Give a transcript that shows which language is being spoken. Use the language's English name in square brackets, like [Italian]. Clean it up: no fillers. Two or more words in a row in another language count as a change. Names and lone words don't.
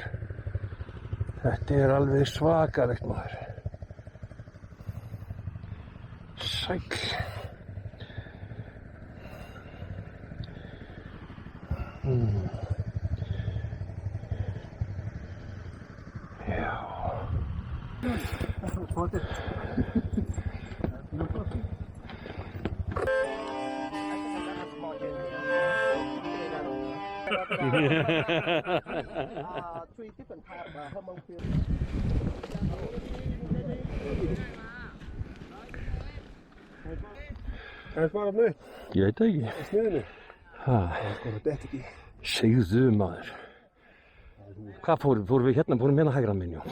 [Icelandic] Þetta er alveg svakalegt maður. Sæll. Já. [English] Three different type of hormone pills. [Icelandic] Það er bara nöytt. Ég veit það ekki. Á sniðinu. Ha, Þetta er ekki. segðu maður. Hvað fórum við hérna hægra minn, já.